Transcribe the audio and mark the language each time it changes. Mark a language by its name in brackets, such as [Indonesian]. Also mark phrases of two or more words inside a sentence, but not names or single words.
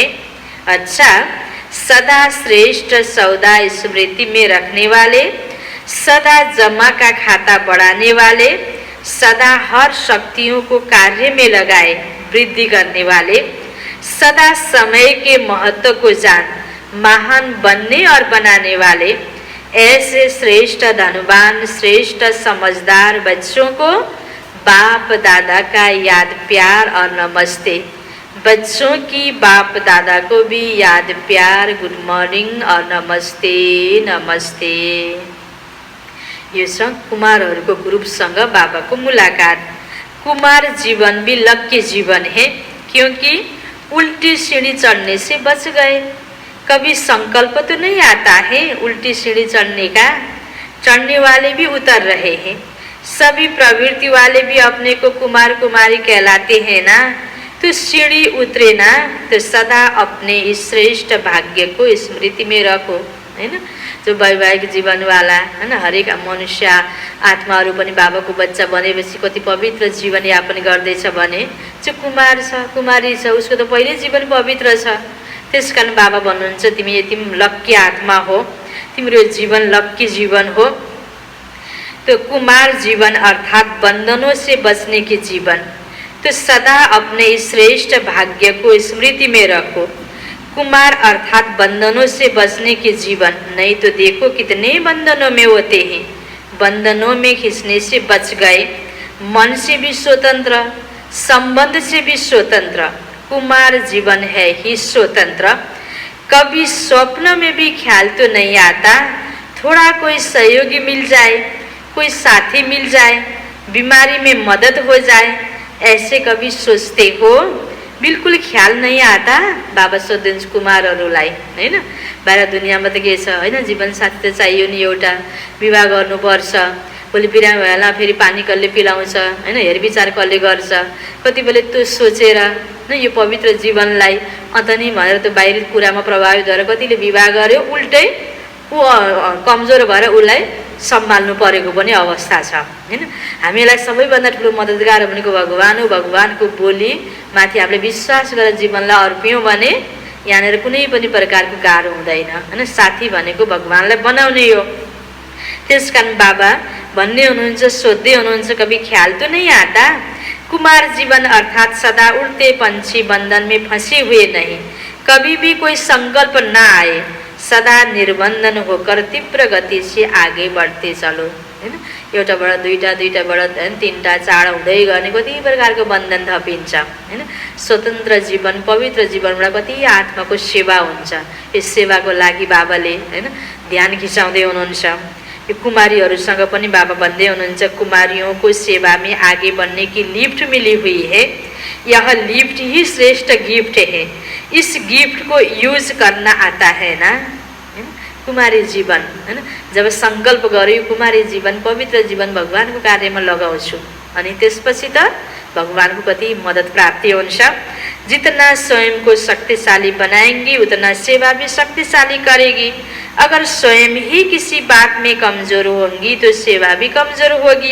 [Hindi] अच्छा, सदा श्रेष्ठ सौदा स्मृति में रखने वाले, सदा जमा का खाता बढ़ाने वाले, सदा हर शक्तियों को कार्य में लगाए वृद्धि करने वाले, सदा समय के महत्व को जान महान बनने और बनाने वाले, ऐसे श्रेष्ठ धनवान, श्रेष्ठ समझदार बच्चों को बाप दादा का याद प्यार और नमस्ते। बच्चों की बाप दादा को भी याद प्यार, [English] good morning [Hindi] और नमस्ते नमस्ते। [Nepali] यो छ कुमारहरूको ग्रुपसँग बाबाको मुलाकात। [Hindi] कुमार जीवन भी लक्की जीवन है, क्योंकि उल्टी सीढ़ी चढ़ने से बच गए। कभी संकल्प तो नहीं आता है उल्टी सीढ़ी चढ़ने का, चढ़ने वाले भी उतर रहे हैं। सभी प्रवृत्ति वाले भी अपने को कुमार कुमारी कहलाते हैं ना, तो सीढ़ी उतरे ना तो सदा अपने इस श्रेष्ठ भाग्य को स्मृति में रखो, [Nepali] हैन। जो वैवाहिक जीवन वाला हैन, हरेक मनुष्य आत्माहरू पनि बाबाको बच्चा बनेपछि कति पवित्र जीवन यापन गर्दैछ भने जो कुमार छ, कुमारी छ, उसको त पहिले जीवन पवित्र छ। त्यसकारण बाबा भन्नुहुन्छ तिमी यति लक्की आत्मा हो, तिम्रो जीवन लक्की जीवन हो। [Hindi] तो कुमार जीवन अर्थात बंधनों से बचने के जीवन, तो सदा अपने इस श्रेष्ठ भाग्य को स्मृति में रखो। कुमार अर्थात बंधनों से बचने के जीवन, नहीं तो देखो कितने बंधनों में होते हैं। बंधनों में खींचने से बच गए, मन से भी स्वतंत्र, संबंध से भी स्वतंत्र। कुमार जीवन है ही स्वतंत्र। कभी स्वप्न में भी ख्याल तो नहीं आता थोड़ा कोई सहयोगी मिल जाए, कोई साथी मिल जाए, बीमारी में मदद हो जाए, ऐसे कभी सोचते हो? बिल्कुल ख्याल नहीं आता। [Nepali] बाबा सोध्नुहुन्छ कुमारहरूलाई हैन, बाहिर दुनियाँमा त के छ हैन, जीवन साथी त चाहियो नि एउटा, विवाह गर्नुपर्छ, भोलि बिरामी भएला फेरि पानी कसले पिलाउँछ हैन, हेरविचार कसले गर्छ, कति बेला त्यो सोचेर न यो पवित्र जीवनलाई अन्त नि भनेर त्यो बाहिरी कुरामा प्रभावित भएर कतिले विवाह गर्यो, उल्टै ऊ कमजोर भएर उसलाई सम्हाल्नु परेको पनि अवस्था छ हैन। हामीलाई सबैभन्दा ठुलो मद्दतगार भनेको भगवान हो। भगवानको बोली माथि हामीले विश्वास गरेर जीवनलाई अर्प्यौँ भने यहाँनिर कुनै पनि प्रकारको गाह्रो हुँदैन हैन। साथी भनेको भगवानलाई बनाउने हो। त्यसकारण बाबा भन्ने हुनुहुन्छ, सोध्दै हुनुहुन्छ, [Hindi] कभी ख्याल तो नहीं आता? कुमार जीवन अर्थात सदा उड़ते पंछी बंधन में फंसे हुए नहीं, कभी भी कोई संकल्प ना आए, सदा निर्बंधन होकर तीव्र गति से आगे बढ़ते चलो हैन। [Nepali] एउटाबाट दुईटा, दुईटाबाट तीनटा, चारवटा हुँदै गर्ने कति प्रकारको बन्धन थपिन्छ हैन। स्वतन्त्र जीवन, पवित्र जीवनबाट कति आत्माको सेवा हुन्छ। यस सेवाको लागि बाबाले हैन ध्यान खिचाउँदै हुनुहुन्छ। यो कुमारीहरूसँग पनि बाबा भन्दै हुनुहुन्छ, [Hindi] कुमारियों को सेवा में आगे बढ़ने की लिफ्ट मिली हुई है। यह लिफ्ट ही श्रेष्ठ गिफ्ट है। इस गिफ्ट को यूज करना आता है ना। [Nepali] कुमारी जीवन हैन, जब संकल्प गर्यो कुमारी जीवन, पवित्र जीवन भगवानको कार्यमा लगाउँछु अनि त्यसपछि त भगवानको कति मदद प्राप्ति हुन्छ। [Hindi] जितना स्वयं को शक्तिशाली बनाएंगी उतना सेवा भी शक्तिशाली करेगी। अगर स्वयं ही किसी बात में कमजोर होंगी तो सेवा भी कमजोर होगी।